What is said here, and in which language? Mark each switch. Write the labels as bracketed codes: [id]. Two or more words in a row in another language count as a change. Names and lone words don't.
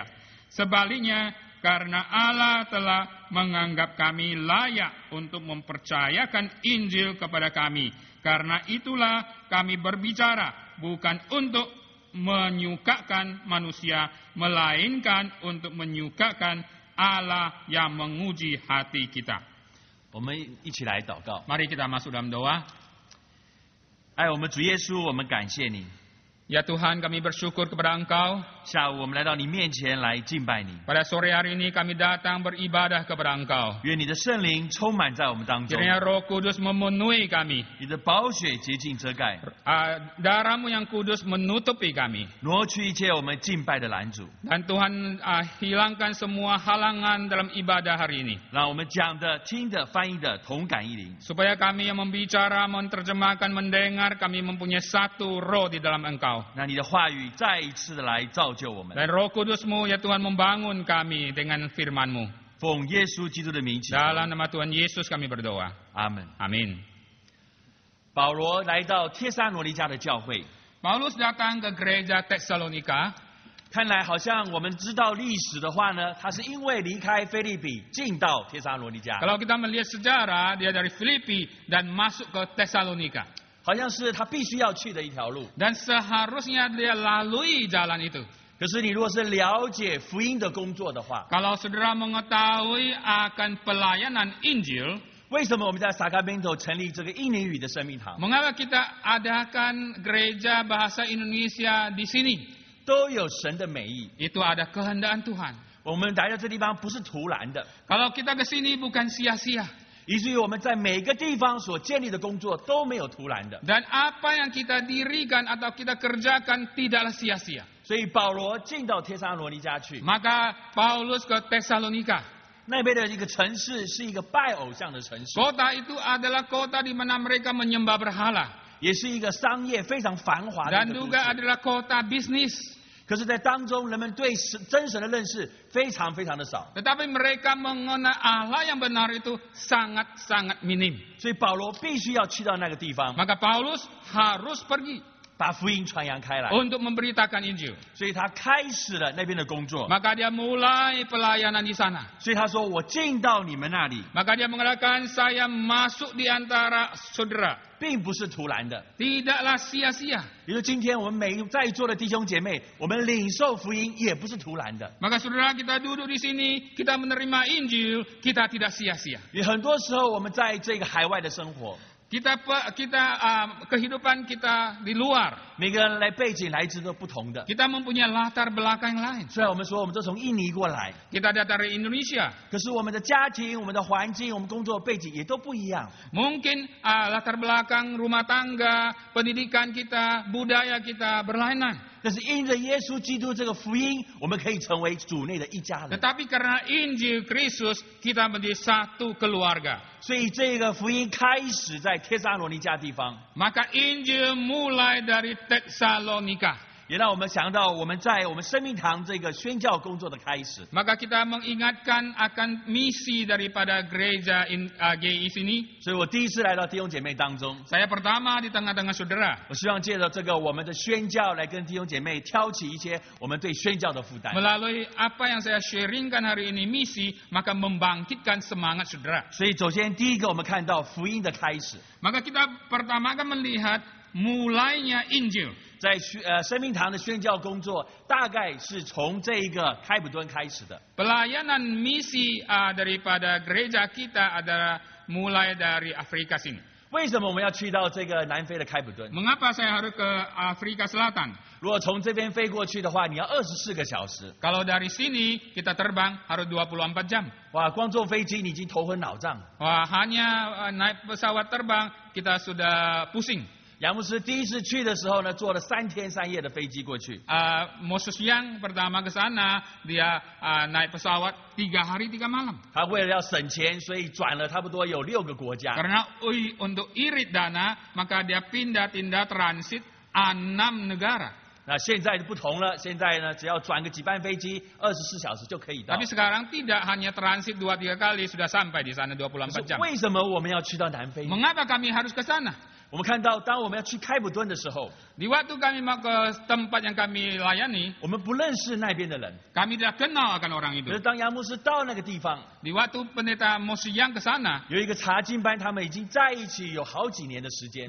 [id] Sebaliknya, karena Allah telah menganggap kami layak untuk mempercayakan Injil kepada kami. Karena itulah kami berbicara, bukan untuk menyukakan manusia, melainkan untuk menyukakan Allah yang menguji hati kita. [zh] 我们一起来祷告。 [id] Mari kita masuk dalam doa. [zh] 爱我们主耶稣，我们感谢你。 [id] Ya Tuhan, kami bersyukur kepada Engkau. [zh] 下午我们来到你面前来敬拜你， [id] Pada sore hari ini kami datang beribadah kepada Engkau. [zh] 愿你的圣灵充满在我们当中， [id] Kiranya Roh Kudus memenuhi kami. [zh] 你的宝血洁净遮盖， [id] Darah-Mu yang kudus menutupi kami. [zh] 挪去一切我们敬拜的拦阻， [id] Dan Tuhan hilangkan semua halangan dalam ibadah hari ini. [zh] 让我们讲的、听的、翻译的同感一灵。 [id] Supaya kami yang membicara, menerjemahkan, mendengar, kami mempunyai satu roh di dalam Engkau. [zh] 让你的话语再一次的来造就我们。 [id] Dan Roh Kudus-Mu, ya Tuhan, membangun kami dengan firman-Mu. [zh] 奉耶稣基督的名祈求， [id] Dalam nama Tuhan Yesus kami berdoa. [zh] 阿门。 [id] Amin. [zh] 保罗来到帖撒罗尼迦的教会， [id] Paulus datang ke gereja Tesalonika. [zh] 看来好像我们知道历史的话呢，他是因为离开腓立比进到帖撒罗尼迦， [id] Kalau kita melihat sejarah, dia dari Filipi dan masuk ke Tesalonika. [zh] 好像是他必须要去的一条路。 [id] Dan seharusnya dia lalui jalan itu. [zh] 可是你如果是了解福音的工作的话， [id] Kalau saudara mengetahui akan pelayanan Injil, [zh] 为什么我们在萨卡门头成立这个印尼语的生命堂， [id] mengapa kita adakan gereja bahasa Indonesia di sini? [zh] 都有神的美意。 [id] Itu ada kehendak Tuhan. [zh] 我们来到这地方不是徒然的， [id] Kalau kita ke sini bukan sia-sia. [zh] 以至于我们在每个地方所建立的工作都没有徒然的。 [id] Dan apa yang kita dirikan atau kita kerjakan tidaklah sia-sia. [zh] 所以保罗进到帖撒罗尼迦去， [id] Maka Paulus ke Tesalonika. [zh] 那边的一个城市是一个拜偶像的城市， [id] Kota itu adalah kota di mana mereka menyembah berhala. [zh] 也是一个商业非常繁华的一 [id] Dan [zh] 个都 [id] juga [zh] 市。 [id] adalah kota bisnis. [zh] 可是，在当中，人们对真神的认识非常非常的少， [id] Tetapi mereka mengenal Allah yang benar itu sangat-sangat minim. [zh] 所以保罗必须要去到那个地方， [id] Maka Paulus harus pergi [zh] 把福音传扬开来。 [id] untuk memberitakan Injil. [zh] 所以他开始了那边的工作。 [id] Maka dia mulai pelayanan di sana. [zh] 所以他说：“我进到你们那里， [id] Maka dia mengatakan, saya masuk di antara saudara. [zh] 并不是徒然的。 [id] Tidaklah sia-sia. [zh] 也就今天我们每在座的弟兄姐妹，我们领受福音也不是徒然的。 [id] Maka saudara, kita duduk di sini, kita menerima Injil, kita tidak sia-sia. [zh] 也很多时候，我们在这个海外的生活， [id] Kehidupan kita di luar. [zh] 每个人背景来自都不同的。 [id] Kita mempunyai latar belakang yang lain. [zh] 虽然我们说我们都从印尼过来， [id] Kita datang dari Indonesia. [zh] 可是我们的家庭、我们的环境、我们工作背景也都不一样。 [id] Mungkin latar belakang rumah tangga, pendidikan kita, budaya kita berlainan. [zh] 但是因着耶稣基督这个福音，我们可以成为主内的一家人。 [id] Tetapi karena Injil Kristus, kita menjadi satu keluarga. [zh] 所以这个福音开始在帖撒罗尼迦地方， [id] Maka Injil mulai dari Tesalonika. [zh] 也让我们想到我们在我们生命堂这个宣教工作的开始。 [id] Maka kita mengingatkan akan misi daripada gereja GI sini. [zh] 所以我第一次来到弟兄姐妹当中， [id] Saya pertama di tengah-tengah saudara. [zh] 我希望借着这个我们的宣教来跟弟兄姐妹挑起一些我们对宣教的负担。 [id] Melalui apa yang saya sharingkan hari ini misi, maka membangkitkan semangat saudara. [zh] 所以首先第一个我们看到福音的开始， [id] Maka kita pertama akan melihat mulainya Injil. [zh] 在生命堂的宣教工作，大概是从这一个开普敦开始的。 [id] Pelayanan misi daripada gereja kita adalah mulai dari Afrika sini. [zh] 为什么我们要去到这个南非的开普敦？ [id] Mengapa saya harus ke Afrika Selatan? [zh] 如果从这边飞过去的话，你要24个小时。 [id] Kalau dari sini kita terbang harus 24 jam. [zh] 哇，光坐飞机你已经头昏脑胀。 [id] Wah, hanya naik pesawat terbang kita sudah pusing. [zh] 杨牧师第一次去的时候呢，坐了3天3夜的飞机过去。 [id] Moses yang pertama ke sana, dia naik pesawat 3 hari 3 malam. [zh] 他为了要省钱，所以转了差不多有6个国家。 [id] Karena untuk irit dana, maka dia pindah-pindah transit 6 negara. [zh] 那现在就不同了，现在呢，只要转个几班飞机，24小时就可以到。 [id] Tapi sekarang tidak hanya transit 2-3 kali sudah sampai di sana 24 jam. [zh] 为什么我们要去到南非？ [id] Mengapa kami harus ke sana? [zh] 我们看到，当我们要去开普敦的时候， [id] Di waktu kami mau ke tempat yang kami layani, [zh] 我们不认识那边的人。 [id] kami tidak kenal akan orang [zh] 可是 [id] itu. [zh] 当杨牧师到那个地方， [id] Di waktu pendeta Moses yang ke sana, [zh] 有一个查经班，他们已经在一起有好几年的时间。